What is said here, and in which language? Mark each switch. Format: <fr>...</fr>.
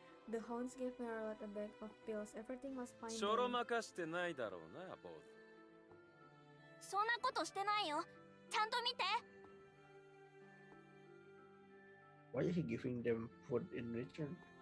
<en>The hounds gave Merlot a bag of pills. Everything was fine.</en> <ja>ちょろまかしてないだろうな、坊主。そんなことしてないよ。ちゃんと見て。</ja> <en>Why is he giving them food in return?</en>